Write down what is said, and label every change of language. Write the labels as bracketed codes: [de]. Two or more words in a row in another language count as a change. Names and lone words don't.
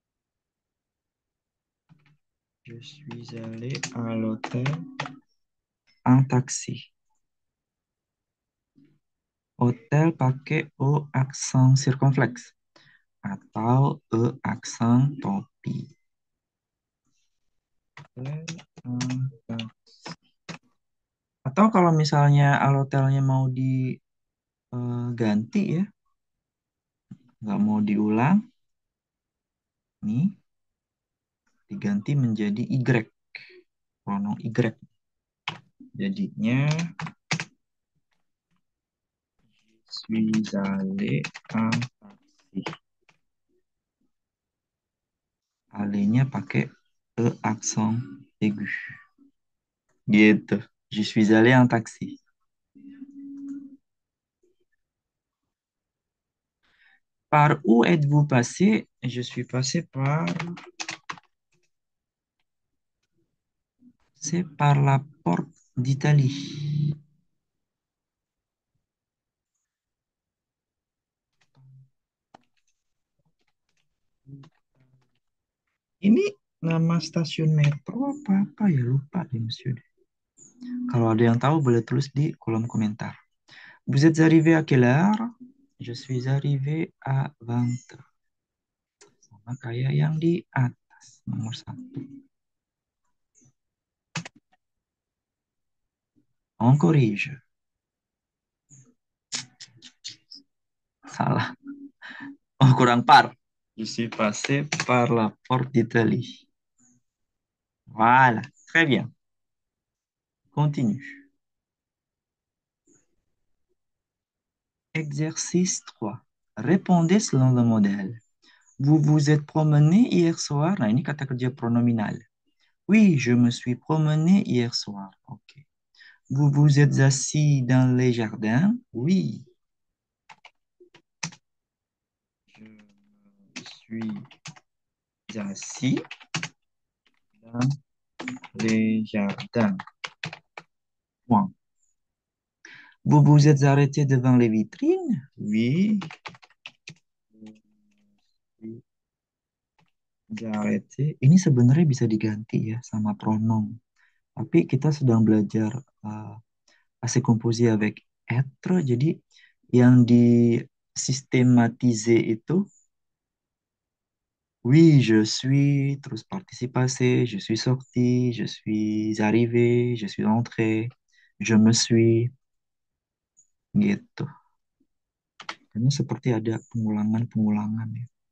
[fr] Je suis allé à l'hôtel un taxi. [id] Hotel pakai O aksen circonflexe atau E aksen topi. [fr] Un taxi. [id] Atau kalau misalnya alhotelnya mau diganti ya, nggak mau diulang, nih diganti menjadi Y, pronom Y. [fr] Jadinya suis allé en taxi. [id] Allenya pakai E aksen aigu. Gitu. [fr] Je suis allé en taxi. Par où êtes-vous passé? Je suis passé c'est par la porte d'Italie. [id] Ini nama stasiun metro apa ya? Lupa deh, monsieur. Kalau ada yang tahu boleh tulis di kolom komentar. [fr] Vous êtes arrivé à quelle heure? Je suis arrivé à 20 heures. [id] Sama kayak yang di atas, nomor 1. [fr] On corrige. [id] Salah. Oh, kurang par. [fr] Je suis passé par la porte d'Italie. Voilà. Très bien. Continue. Exercice 3. Répondez selon le modèle. Vous vous êtes promené hier soir. [id] Nah, ini kata kerja pronominal. [fr] Oui, je me suis promené hier soir. OK. Vous vous êtes assis dans les jardins? Oui. Je me suis assis dans les jardins. Point. Vous vous êtes arrêté devant les vitrines? Oui. Arrêté. [id] Ini sebenarnya bisa diganti ya sama pronom. Tapi kita sedang belajar [fr] passé composé avec être. [id] Jadi yang disistematize itu [fr] oui, je suis, [id] terus [fr] participe passé, je suis sorti, je suis arrivé, je suis entré, je me suis, [id] gitu. Karena seperti ada pengulangan-pengulangan ya.